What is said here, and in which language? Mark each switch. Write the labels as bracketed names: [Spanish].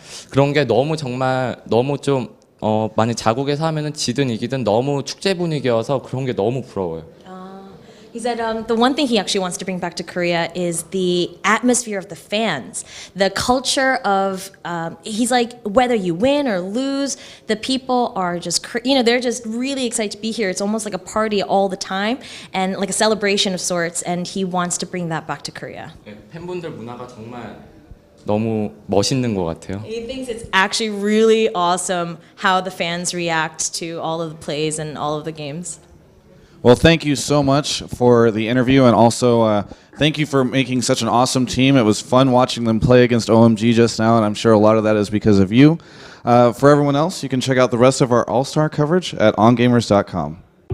[Korean] 그런 게 너무 정말 너무 좀 만약 자국에서 하면은 지든 이기든 너무 축제 분위기여서 그런 게 너무 부러워요. [English] He said the one thing he actually wants to bring back to Korea is the atmosphere of the fans, the culture of. He's like, whether you win or lose, the people are just, they're just really excited to be here. It's almost like a party all the time and like a celebration of sorts. And he wants to bring that back to Korea. [Korean] 팬분들 문화가 정말 너무 멋있는 것 같아요. [English] He thinks it's actually really awesome how the fans react to all of the plays and all of the games. Well, thank you so much for the interview, and also thank you for making such an awesome team. It was fun watching them play against OMG just now, and I'm sure a lot of that is because of you. For everyone else, you can check out the rest of our All-Star coverage at ongamers.com.